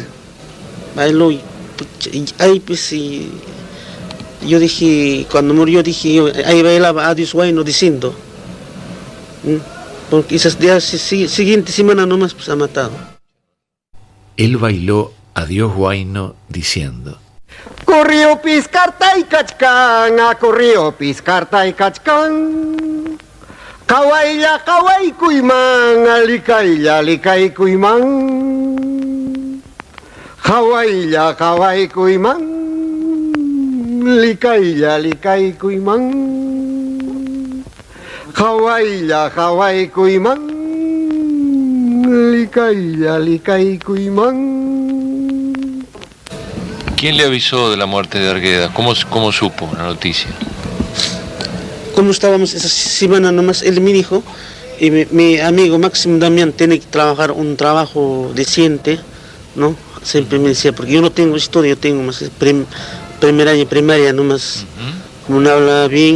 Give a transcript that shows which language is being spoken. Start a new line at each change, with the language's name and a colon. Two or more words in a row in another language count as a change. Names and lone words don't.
Spanish: Bailó y ahí pues yo dije, cuando murió dije, ahí bailaba Adiós Huayno diciendo. Porque esas días siguiente semana nomás pues ha matado. Él bailó Adiós Huayno diciendo. Corrió Piscarta y Cachcán, corrió Piscarta y Cachcán.
Quechua: Kawaila kawai kuiman, alikai kuiman. Kawaila kawai kuiman, likai kuiman. Kawaila kawai kuiman, likai kuiman.
Spanish: ¿Quién le avisó de la muerte de Arguedas? ¿Cómo supo la noticia? Como estábamos esa semana nomás, él me dijo, y mi amigo Máximo Damián tiene que trabajar un trabajo decente, ¿no? Siempre me decía, porque yo no tengo historia, yo tengo más primer año primaria nomás, como no habla bien.